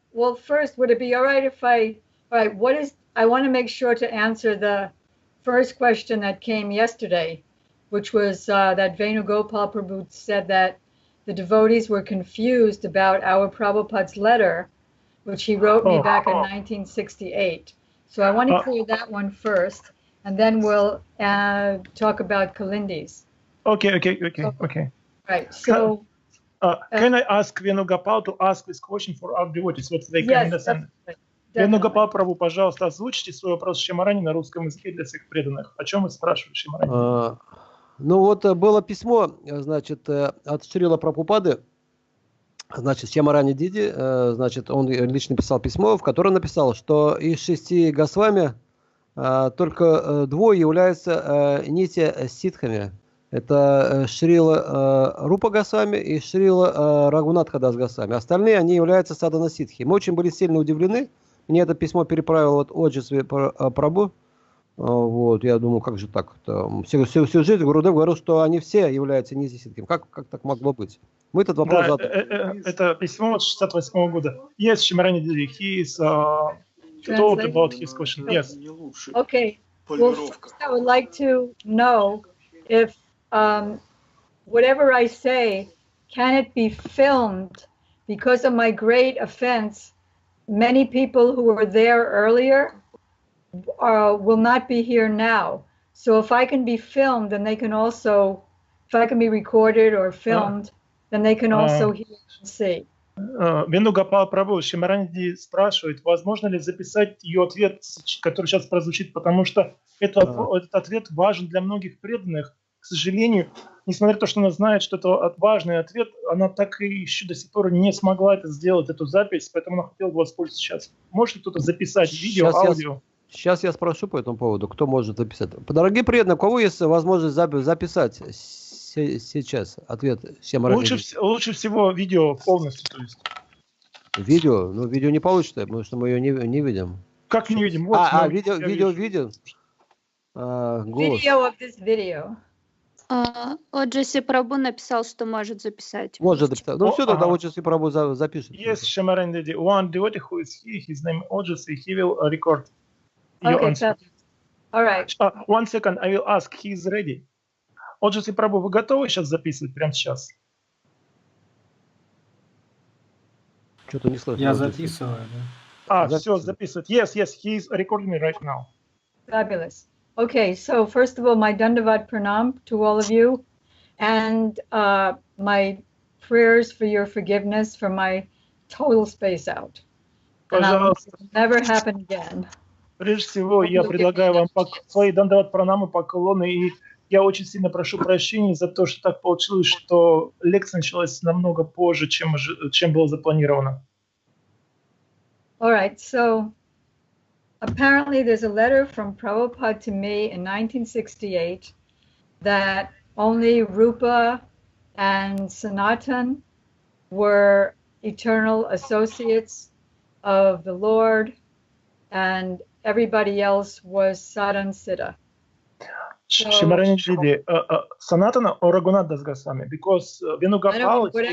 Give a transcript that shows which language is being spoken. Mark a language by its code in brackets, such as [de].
[en] Well, first, would it be all right if I want to make sure to answer the first question that came yesterday, which was that Venugopal Prabhu said that the devotees were confused about our Prabhupada's letter, which he wrote me back in 1968. So I want to clear that one first, and then we'll talk about Kalindi's. Okay. Right. So can I ask Venugopal to ask this question for our devotees, what they can understand? [ru] Venugopal Prabhu, пожалуйста, озвучите свой вопрос Шьямарани на русском языке для всех преданных. О чем вы спрашиваете, Шьямарани? Ну вот было письмо, значит, от Шрилы Прабхупады, значит, Шьямарани Диди, значит, он лично писал письмо, в котором написал, что из 6 Госвами только двое являются нити ситхами. Это Шрила Рупа Госвами и Шрила Рагхунатха Госвами. Остальные, они являются садхана ситхи. Мы очень были сильно удивлены. Мне это письмо переправил вот Оджесви Прабху. Вот, я думаю, как же так? Всю жизнь Гурудев говорил, что они все являются низиситками. Как так могло быть? Мы этот вопрос задали. Это письмо от 68 года. [en] Yes, Шьямарани Диди, he is told about his question. Yes. Okay. Well, first I would like to know if whatever I say, can it be filmed? Because of my great offense, many people who were there earlier will not be here now. So if I can be filmed, then they can also, if I can be recorded or filmed, then they can also hear and see. [ru] Венугопал Прабху, Шьямарани спрашивает, возможно ли записать ее ответ, который сейчас прозвучит, потому что этот ответ важен для многих преданных. К сожалению, несмотря на то, что она знает, что это важный ответ, она так и еще до сих пор не смогла это сделать, эту запись, поэтому она хотела бы воспользоваться сейчас. Может кто-то записать видео, аудио? Сейчас я спрошу по этому поводу, кто может записать. Дорогие преданные, у кого есть возможность записать сейчас ответ Шьямарани? Лучше всего видео полностью. То есть. Видео? Ну, видео не получится, потому что мы ее не видим. Как не видим? Вот видео. [en] Video of this video. [ru] Оджесви Прабху написал, что может записать. Может записать. Ну все, тогда Оджесви Прабху запишет. [en] Yes, Шьямарани Диди. One devotee who is here, his name Oджесви, he will record. Okay, all right. One second, I will ask, he is ready. [ru] Оджесви Прабху, вы готовы сейчас записывать прямо сейчас? Что-то не слышно. Я записываю, да. Все, записывает. [en] Yes, he is recording me right now. Fabulous. Okay, so first of all, my Dandavat Pranam to all of you, and my prayers for your forgiveness for my total space out. And I'll never happen again. [ru] Прежде всего, я предлагаю вам свои Дандават Пранамы, поклоны, и я очень сильно прошу прощения за то, что так получилось, что лекция началась намного позже, чем было запланировано. [en] All right, so apparently there's a letter from Prabhupada to me in 1968 that only Rupa and Sanatan were eternal associates of the Lord, and everybody else was Sadhan Siddha. Шьямарани Диди, Санатана or Рагхунатха Госвами, because Venugopal...